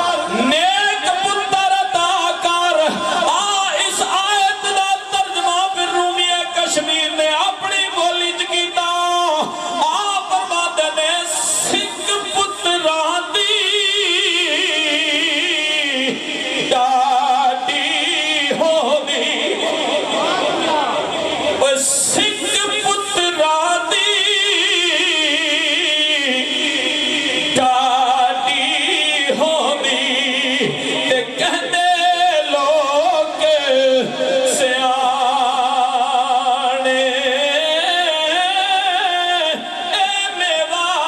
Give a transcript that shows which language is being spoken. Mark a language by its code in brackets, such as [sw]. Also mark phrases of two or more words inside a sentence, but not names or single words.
[pa] نیک پتر عطا کر آ اس آیت دا ترجمہ پھر رومی کشمیر نے اپنی بولی چ کیتا آ فرماتے نے سکھ پتراں دی ڈاڈی ہوندی او سکھ پتراں دی ڈاڈی ہوندی تے کہندے لوگ سیانے اے میوا